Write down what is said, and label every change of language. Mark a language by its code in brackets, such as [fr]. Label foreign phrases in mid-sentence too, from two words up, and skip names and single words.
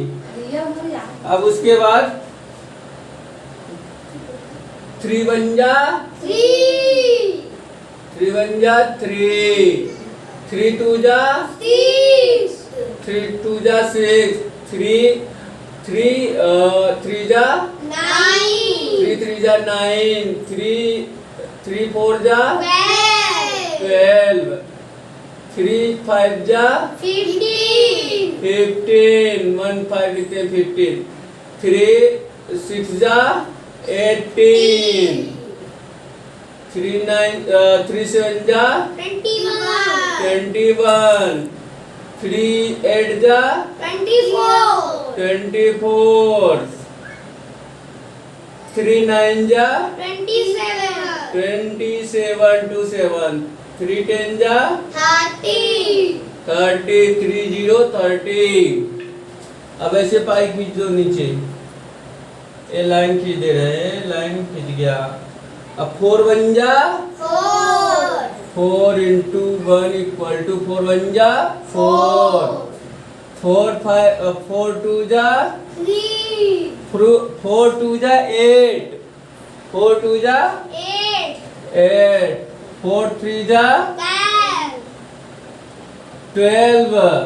[hi] अब उसके बाद 3 1 जा 3 1 जा 3 3 2 जा 3 2 जा 6 3 3 जा 3 3 जा 9 3 4 जा 12 3 5 जा 15 1 5 लिखते हैं 15 3 6 जा 18 3 7 जा 21 3 8 जा 24 3 9 जा 27 2 7 3 10 जा 30 3 0 30। अब ऐसे पाई खींच दो नीचे, ये लाइन खींच दे रहे हैं, लाइन खींच गया। अब 4 1 जा 4 [en] into 1 equal to [hi] 4 1 जा 4 4 5 4 2 जा 4 2 जा 8 4 2 जा 8 4 3 जा 12